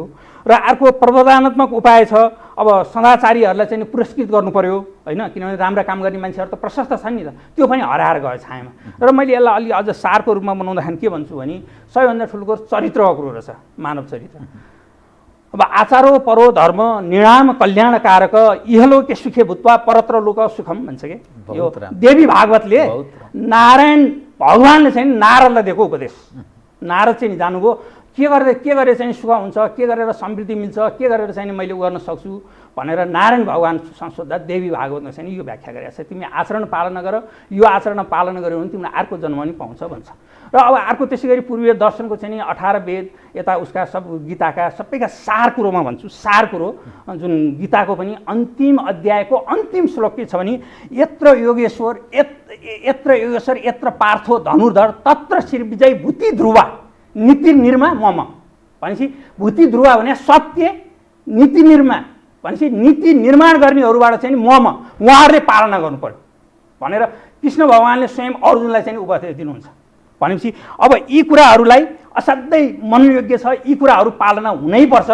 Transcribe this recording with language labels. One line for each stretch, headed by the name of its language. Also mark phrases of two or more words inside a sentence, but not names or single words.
Nepali: र अर्को प्रबोधनात्मक उपाय छ। अब सदाचारीहरूलाई चाहिँ पुरस्कृत गर्नु पर्यो होइन, किनभने राम्रा काम गर्ने मान्छेहरू त प्रशस्त छन् नि त, त्यो पनि हराएर गयो छायामा। र मैले यसलाई अलि अझ सारको रूपमा बनाउँदाखेरि के भन्छु भने सबैभन्दा ठुलो कुरो चरित्रको कुरो रहेछ, मानव चरित्र।
Sanskrit: अब आचारो परो धर्म निर्णाम कल्याणकारक इहलोके सुखे भूत्वा परत्र लोक सुखम
Nepali: भन्छ के। यो देवी भागवतले नारायण भगवानले चाहिँ नारदलाई दिएको उपदेश। नारद चाहिँ जानुभयो के गरेर चाहिँ सुख हुन्छ, के गरेर समृद्धि मिल्छ, के गरेर चाहिँ मैले उ गर्न सक्छु भनेर नारायण भगवान सोद्धा देवी भागवतले चाहिँ यो व्याख्या गरेको छ, तिमी आचरण पालना गर, यो आचरण पालना गर्यो भने तिमीलाई अर्को जन्म पनि पाउँछ भन्छ। र अब अर्को त्यसै गरी पूर्वीय दर्शनको चाहिँ 18 वेद यता उसका सब गीताका सबैका सार कुरोमा भन्छु, सार कुरो जुन गीताको पनि अन्तिम अध्यायको अन्तिम श्लोक के छ भने
Sanskrit: यत्र योगेश्वर यत्र पार्थो धनुर्धर तत्र श्रीविजय भूति ध्रुवा नीति निर्मा मम
Nepali: भनेपछि
Sanskrit: भूति ध्रुवा
Nepali: भने सत्य,
Sanskrit: नीति निर्मा
Nepali: भनेपछि नीति निर्माण गर्नेहरूबाट चाहिँ मम उहाँहरूले पालना गर्नु पर्यो भनेर कृष्ण भगवानले स्वयं अर्जुनलाई चाहिँ उपदेश दिनुहुन्छ। भनेपछि अब यी कुराहरूलाई असाध्यै मनोयोग्य छ, यी कुराहरू पालना हुनैपर्छ।